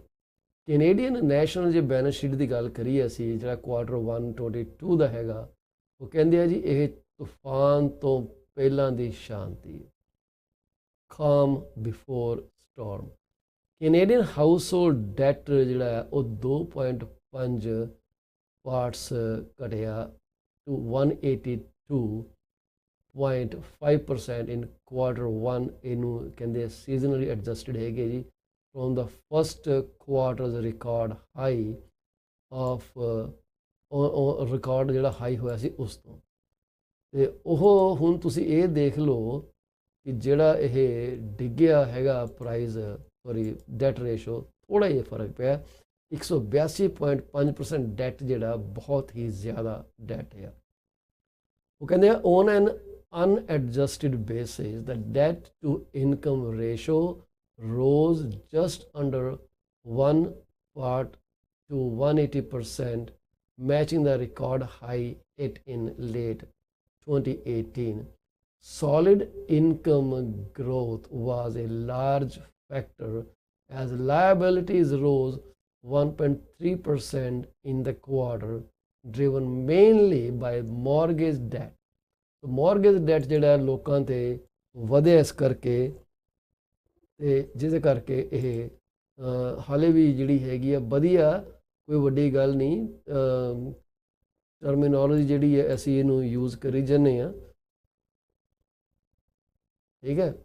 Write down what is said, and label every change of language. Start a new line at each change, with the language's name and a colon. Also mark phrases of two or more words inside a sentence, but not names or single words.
Punjabi: ਕੈਨੇਡੀਅਨ ਨੈਸ਼ਨਲ ਜੇ
English: balance sheet
Punjabi: ਦੀ ਗੱਲ ਕਰੀਏ ਅਸੀਂ, ਜਿਹੜਾ Q1 22 ਦਾ ਹੈਗਾ, ਉਹ ਕਹਿੰਦੇ ਆ ਜੀ ਇਹ ਤੂਫਾਨ ਤੋਂ ਪਹਿਲਾਂ ਦੀ ਸ਼ਾਂਤੀ,
English: calm before storm. Canadian household debt
Punjabi: ਜਿਹੜਾ ਹੈ ਉਹ 2.5 ਪਾਰਟਸ ਘਟਿਆ
English: to 182.5% in Q1।
Punjabi: ਇਹਨੂੰ ਕਹਿੰਦੇ
English: seasonally adjusted
Punjabi: ਹੈਗੇ ਜੀ,
English: from the first quarter's record high of
Punjabi: ਰਿਕਾਰਡ ਜਿਹੜਾ ਹਾਈ ਹੋਇਆ ਸੀ ਉਸ ਤੋਂ। ਤੇ ਉਹ ਹੁਣ ਤੁਸੀਂ ਇਹ ਦੇਖ ਲਓ ਕਿ ਜਿਹੜਾ ਇਹ ਡਿੱਗਿਆ ਹੈਗਾ ਪ੍ਰਾਈਸ,
English: sorry debt ratio,
Punjabi: ਥੋੜ੍ਹਾ ਜਿਹਾ ਫਰਕ ਪਿਆ। 182.5% ਡੈਟ ਜਿਹੜਾ ਬਹੁਤ ਹੀ ਜ਼ਿਆਦਾ ਡੈਟ ਹੈ। ਉਹ ਕਹਿੰਦੇ ਆ
English: on an unadjusted basis the debt to income ratio rose just under 1 part to 180%, matching the record high hit in late 2018. Solid income growth was a large factor as liabilities rose 1.3% in the quarter, driven mainly by mortgage debt. mortgage debt
Punjabi: ਜਿਹੜਾ ਲੋਕਾਂ 'ਤੇ ਵਧਿਆ ਇਸ ਕਰਕੇ, ਅਤੇ ਜਿਹਦੇ ਕਰਕੇ ਇਹ ਹਾਲੇ ਵੀ ਜਿਹੜੀ ਹੈਗੀ ਆ ਵਧੀਆ, ਕੋਈ ਵੱਡੀ ਗੱਲ ਨਹੀਂ। ਟਰਮੀਨੋਲੋਜੀ ਜਿਹੜੀ ਹੈ ਅਸੀਂ ਇਹਨੂੰ ਯੂਜ਼ ਕਰੀ ਜਾਂਦੇ ਹਾਂ, ਠੀਕ ਹੈ।